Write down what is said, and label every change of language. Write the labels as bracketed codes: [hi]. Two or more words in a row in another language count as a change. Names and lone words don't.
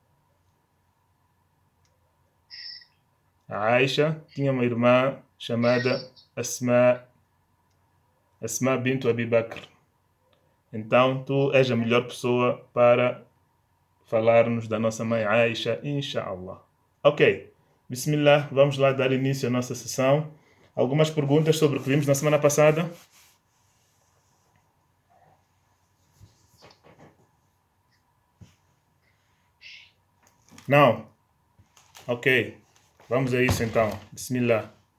[pt] A Aisha tinha uma irmã chamada Asma bint Abi Bakr. Então, tu és a melhor pessoa para falar-nos da nossa mãe Aisha, inshallah. Ok, bismillah, vamos lá dar início à nossa sessão. Algumas perguntas sobre o que vimos na semana passada? Não? Ok, vamos a isso então. Bismillah.